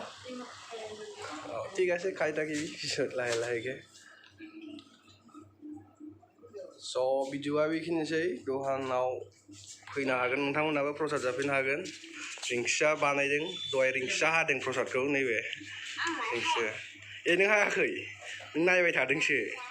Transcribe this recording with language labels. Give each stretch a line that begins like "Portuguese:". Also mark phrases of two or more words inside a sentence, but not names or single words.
Bodo: Oh,
Assamese: ঠিক আছে খাই থাকিবি পিছত লাহে লাহেকে
Bodo: स' भिडिअ'आ बेखिनिसै दखानाव फैनो हागोन नोंथांमोनाबो प्रसाद जाफैनो हागोन रिंसिया बानायदों दहाय रिंसिया हादों प्रसादखौ नैबे रिंसिया नों हायाखै नों नायबाय थादोंसो